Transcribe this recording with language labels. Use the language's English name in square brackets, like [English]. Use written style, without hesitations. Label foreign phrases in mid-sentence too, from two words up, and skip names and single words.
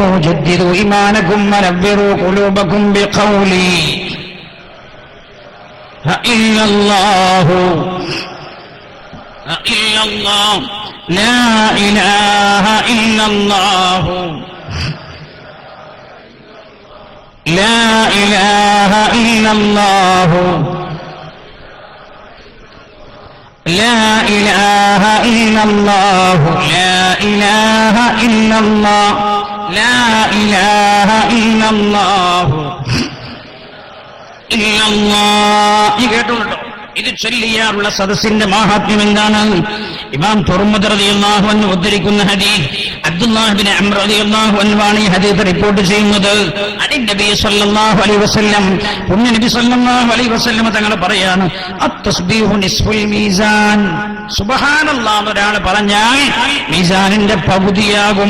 [Arabic] جددوا إيمانكم ونوروا قلوبكم بقول إلا الله إلا الله لا إله إلا الله لا إله إلا الله لا إله إلا الله لا إله إلا الله لا إله إلا الله إلا الله. [Malayalam] ഈ കേട്ടോട്ടോ, ഇത് ചൊല്ലിയാറുള്ള സദസ്സിന്റെ മഹാത്മ്യം എന്താണ്? ഇമാം തുർമുദി [Arabic] رضي الله عنه [Malayalam] ഉദ്ധരിക്കുന്ന ഹദീസ്, അബ്ദുല്ലാഹ് ഇബ്നു അംർ [Arabic] رضي الله عنه [Malayalam] ആണ് ഈ ഹദീസ് റിപ്പോർട്ട് ചെയ്യുന്നത്. നബി [Arabic] صلى الله عليه وسلم, [Malayalam] പുണ്യ നബി [Arabic] صلى الله عليه وسلم [Malayalam] തങ്ങൾ പറയാണ് [Arabic] التسبيح نصف الميزان, [Malayalam] സുബ്ഹാനല്ലാഹ് ഒരാൾ പറഞ്ഞാൽ മീസാനിന്റെ പകുതിയാകും.